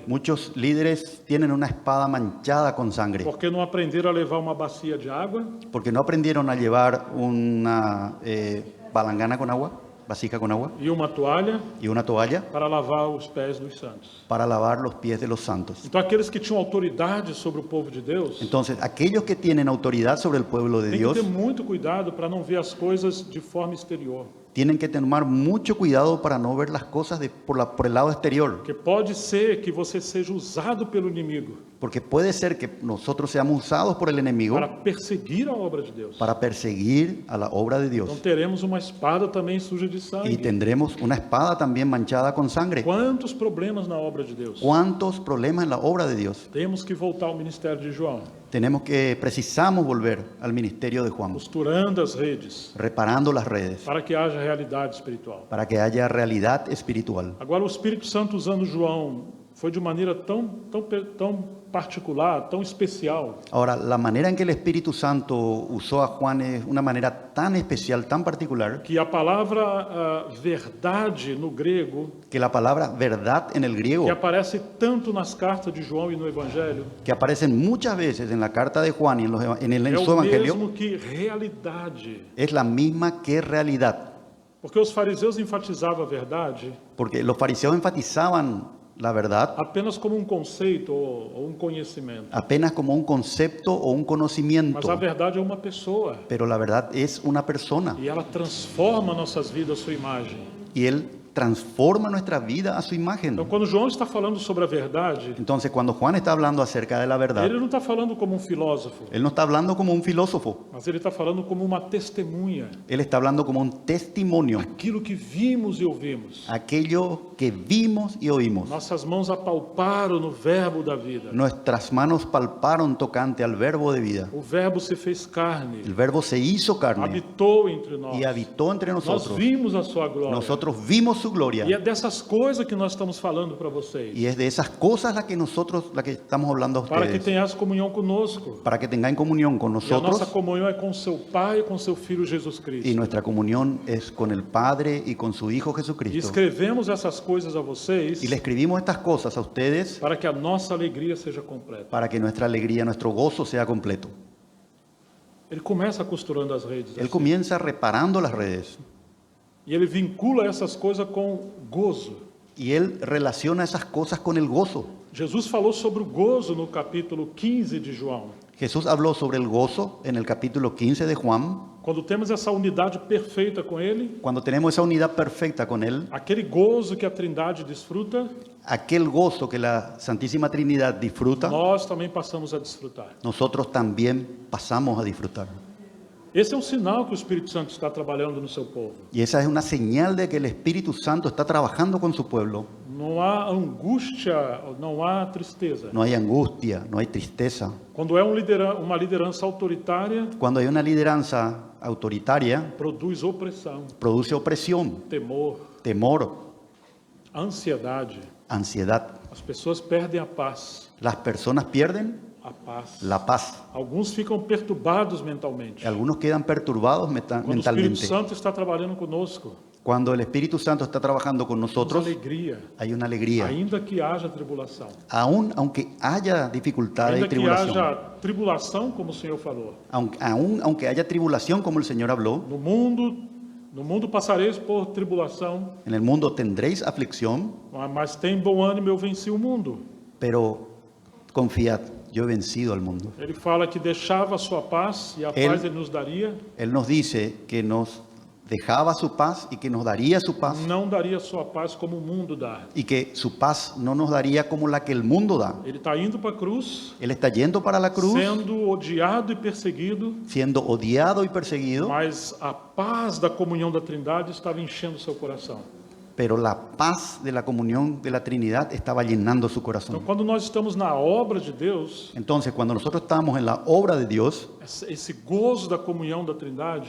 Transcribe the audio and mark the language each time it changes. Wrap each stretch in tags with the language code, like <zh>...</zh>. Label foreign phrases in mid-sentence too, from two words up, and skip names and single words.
<es>Muchos líderes tienen una espada manchada con sangre</es> <pt>porque não aprenderam a levar uma bacia de água,</pt> <es>porque no aprendieron a llevar una palangana con agua, vasija con agua</es> <pt>e uma toalha</pt> <es>y una toalla</es> <pt>para lavar os pés dos santos.</pt> <es>para lavar los pies de los santos.</es> <pt>Então, aqueles que tinham autoridade sobre o povo de Deus,</pt> <es>Entonces, aquellos que tienen autoridad sobre el pueblo de</es> <pt>tem que</pt> <es>Dios</es> <pt>ter muito cuidado para não ver as coisas de forma exterior.</pt> <es>tienen que tomar mucho cuidado para no ver las cosas por el lado exterior,</es> <pt>Porque pode ser que você seja usado pelo inimigo</pt> <es>porque puede ser que nosotros seamos usados por el enemigo</es> <pt>para perseguir a obra de Deus.</pt> <es>para perseguir a la obra de</es> <pt>Então</pt> <es>Dios.</es> <pt>teremos uma espada também suja de</pt> <es>Y</es> <pt>sangue.</pt> <es>tendremos una espada también manchada con sangre.</es> <pt>Quantos problemas na obra de Deus?</pt> <es>¿Cuántos problemas en la obra de Dios?</es> <pt>Temos que voltar ao ministério de João,</pt> <es>Precisamos volver al ministerio de Juan,</es> <pt>costurando as redes,</pt> <es>reparando las redes,</es> <pt>para que haja realidade espiritual.</pt> <es>para que haya realidad espiritual.</es> <pt>Agora, o Espírito Santo usando João foi de maneira tão particular, tão especial,</pt> <es>Ahora, la manera en que el Espíritu Santo usó a Juan es una manera tan especial, tan particular,</es> <pt>que a palavra verdade no grego,</pt> <es>que la palabra verdad en el griego,</es> <pt>que aparece tanto nas cartas de João e no Evangelho,</pt> <es>que aparecen muchas veces en la carta de Juan y en</es> <pt>é</pt> <es>su</es> <pt>o</pt> <es>evangelio,</es> <pt>mesmo que realidade.</pt> <es>es la misma que realidad.</es> <pt>Porque os fariseus enfatizavam a verdade</pt> <es>Porque los fariseos enfatizaban la verdad</es> <pt>apenas como um conceito ou um conhecimento.</pt> <es>apenas como un concepto o un</es> <pt>Mas</pt> <es>conocimiento,</es> <pt>a verdade é uma pessoa.</pt> <es>pero la verdad es una persona.</es> <pt>E ela transforma nossas vidas, sua imagem.</pt> <es>Y Él transforma nuestra vida a su</es> <pt>Então,</pt> <es>imagen.</es> <pt>quando João está falando sobre a verdade,</pt> <es>Entonces, cuando Juan está hablando acerca de la verdad,</es> <pt>ele não está falando como um filósofo,</pt> <es>Él no está hablando como un filósofo,</es> <pt>mas ele está falando como uma testemunha.</pt> <es>Él está hablando como un testimonio,</es> <pt>Aquilo que vimos e ouvimos.</pt> <es>aquello que vimos y oímos.</es> <pt>Nossas mãos apalparam no verbo da vida.</pt> <es>Nuestras manos palparon tocante al verbo de vida.</es> <pt>O verbo se fez carne,</pt> <es>El verbo se hizo carne</es> <pt>habitou entre nós.</pt> <es>y habitó entre</es> <pt>Nós</pt> <es>nosotros.</es> <pt>vimos a sua glória.</pt> <es>Nosotros vimos su</es> <pt>E</pt> <es>gloria.</es> <pt>é dessas coisas que nós estamos falando para vocês.</pt> <es>Y es de esas cosas las que estamos hablando a</es> <pt>Para que</pt> <es>ustedes.</es> <pt>tenhas comunhão conosco.</pt> <es>Para que tengan comunión con</es> <pt>E a nossa</pt> <es>nosotros.</es> <pt>comunhão é com seu Pai e com seu Filho Jesus Cristo.</pt> <es>Y nuestra comunión es con el Padre y con su Hijo</es> <pt>E</pt> <es>Jesucristo.</es> <pt>escrevemos essas coisas a vocês</pt> <es>Y le escribimos estas cosas a ustedes</es> <pt>para que a nossa alegria seja completa.</pt> <es>para que nuestra alegría, nuestro gozo sea completo.</es> <pt>Ele começa costurando as redes.</pt> <es>Él</es> <pt>assim.</pt> <es>comienza reparando las redes</es> <pt>E ele vincula essas coisas com gozo.</pt> <es>y él relaciona esas cosas con el gozo.</es> <pt>Jesus falou sobre o gozo no capítulo 15 de João.</pt> <es>Jesús habló sobre el gozo en el capítulo 15 de Juan.</es> <pt>Quando temos essa unidade perfeita com ele,</pt> <es>Cuando tenemos esa unidad perfecta con él,</es> <pt>aquele gozo que a Trindade desfruta,</pt> <es>aquel gozo que la Santísima Trinidad disfruta,</es> <pt>nós também passamos a desfrutar.</pt> <es>nosotros también pasamos a disfrutar.</es> <pt>Esse é um sinal que o Espírito Santo está trabalhando no seu povo.</pt> <es>Y esa es una señal de que el Espíritu Santo está trabajando con su pueblo.</es> <pt>Não há angústia, não há tristeza.</pt> <es>No hay angustia, no hay tristeza.</es> <pt>Quando é uma liderança autoritária,</pt> <es>Cuando hay una lideranza autoritaria,</es> <pt>produz opressão,</pt> <es>produce opresión,</es> <pt>temor,</pt> <es>temor,</es> <pt>ansiedade.</pt> <es>ansiedad.</es> <pt>As pessoas perdem a paz.</pt> <es>Las personas pierden</es> <pt>A paz.</pt> <es>la paz.</es> <pt>Alguns ficam perturbados mentalmente.</pt> <es>Algunos quedan perturbados</es> <pt>Quando o Espírito</pt> <es>mentalmente.</es> <pt>Santo está trabalhando conosco,</pt> <es>Cuando el Espíritu Santo está trabajando con</es> <pt>temos</pt> <es>nosotros,</es> <pt>alegria,</pt> <es>hay una alegría.</es> <pt>ainda que haja tribulação.</pt> <es>Aunque haya dificultad y</es> <pt>Ainda que</pt> <es>tribulación,</es> <pt>haja tribulação, como o Senhor falou.</pt> <es>aunque haya tribulación, como el Señor habló,</es> <pt>No mundo passareis por tribulação,</pt> <es>en el mundo tendréis aflicción,</es> <pt>mas tem bom ânimo, eu venci o mundo.</pt> <es>pero confiad, yo he vencido al mundo.</es> <pt>Ele fala que deixava a sua paz e a Ele- paz ele nos daria,</pt> <es>Él nos dice que nos dejaba su paz y que nos daría su paz</es> <pt>não daria a sua paz como o mundo dá.</pt> <es>y que su paz no nos daría como la que el mundo da.</es> <pt>Ele está indo para a cruz,</pt> <es>Él está yendo para la cruz,</es> <pt>sendo odiado e perseguido,</pt> <es>siendo odiado y perseguido,</es> <pt>mas a paz da comunhão da Trindade estava enchendo seu coração.</pt> <es>pero la paz de la comunión de la Trinidad estaba llenando su</es> <pt>Então,</pt> <es>corazón.</es> <pt>quando nós estamos na obra de Deus,</pt> <es>Entonces, cuando nosotros estamos en la obra de Dios,</es> <pt>esse gozo da comunhão da Trindade</pt>